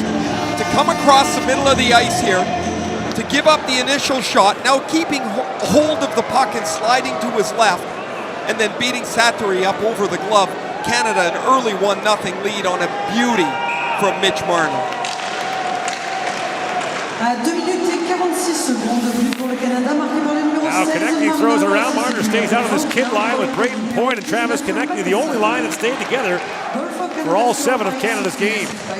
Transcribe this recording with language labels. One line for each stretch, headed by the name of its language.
English: To come across the middle of the ice here, to give up the initial shot, now keeping hold of the puck and sliding to his left, and then beating Sattery up over the glove. Canada an early 1-0 lead on a beauty from Mitch Marner.
French: À 2 minutes et 46 secondes de but pour le Canada, marqué par le numéro 16.
English: Now Konechny throws around. Marner stays out of this kid line with Brayden Point and Travis Konechny, the only line that stayed together for all 7 of Canada's games.